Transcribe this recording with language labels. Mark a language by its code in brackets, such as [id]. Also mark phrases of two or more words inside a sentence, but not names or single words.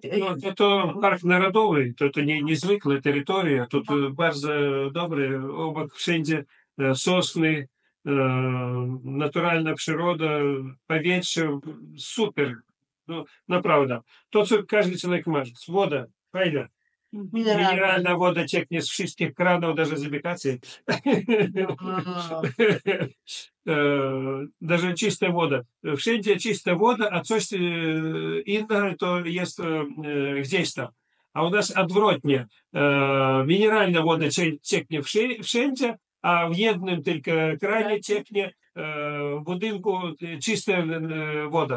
[pl] No, to park narodowy, to niezwykle terytoria, to bardzo dobre, obok wszędzie sosny, naturalna przyroda, powietrze, super, no naprawdę. To, co każdy człowiek marzy, woda, fajna. mineralne. Mineralna woda cieknie z wszystkich kranów, даже z ubikacji. Wow. [ru] Даже чистая вода. [pl] Wszędzie czysta woda, a coś innego to jest gdzieś tam. A u nas odwrotnie. Mineralna woda cieknie wszędzie, a w jednym tylko kranie cieknie w budynku czysta woda.